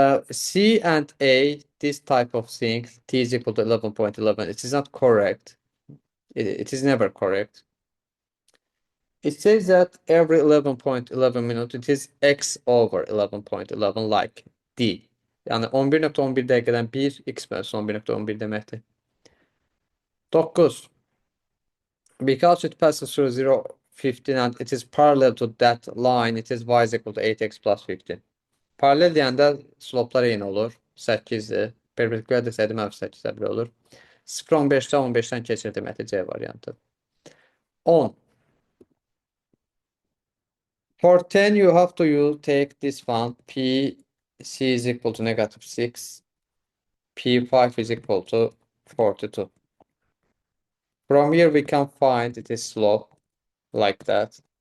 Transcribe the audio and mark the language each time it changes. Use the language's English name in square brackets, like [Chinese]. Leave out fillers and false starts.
[English] C and A, this type of thing, T is equal to 11.11. It is not correct. It is never correct. It says that every 11.11 minutes, it is X over 11.11 like D. [Azerbaijani] Yani 11.11 dəqiqədən 1, X bölünsün 11.11 deməkdir. 9. [English] Because it passes through 0, 15 and it is parallel to that line, it is Y is equal to 8X plus 15. [Azerbaijani] Paralel deyəndə sloplar eyni olur. 8-dir. Perpendikulyar desəydi mənfi 8-də bir olur. 0.15-də 15-dən keçir deməkdir C variantı. 10. [English] For 10, you have to take this one. P C is equal to negative 6. P5 is equal to 42. From here, we can find it is slope like that.